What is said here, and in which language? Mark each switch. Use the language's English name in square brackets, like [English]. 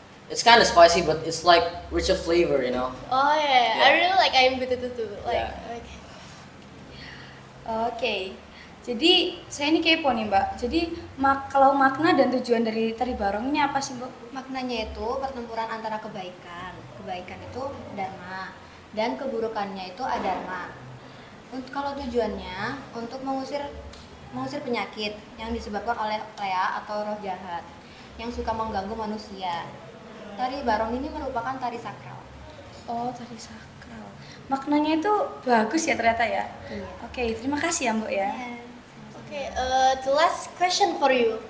[English] It's kind of spicy, but it's like rich of flavor, you know. Oh yeah, I really like ayam betutu too. Like, Yeah. okay. [Indonesian] Oke, jadi saya ini kepo nih Mbak. Jadi kalau makna dan tujuan dari tari barong ini apa sih Mbak? Maknanya itu pertempuran antara kebaikan. Kebaikan itu dharma dan keburukannya itu adharma. Kalau tujuannya untuk mengusir penyakit yang disebabkan oleh Lea atau roh jahat yang suka mengganggu manusia. Tari barong ini merupakan tari sakral. Oh, tari sakral. Maknanya itu bagus ya ternyata ya. Iya. Oke, terima kasih ya Mbak ya. [English] Okay, the last question for you.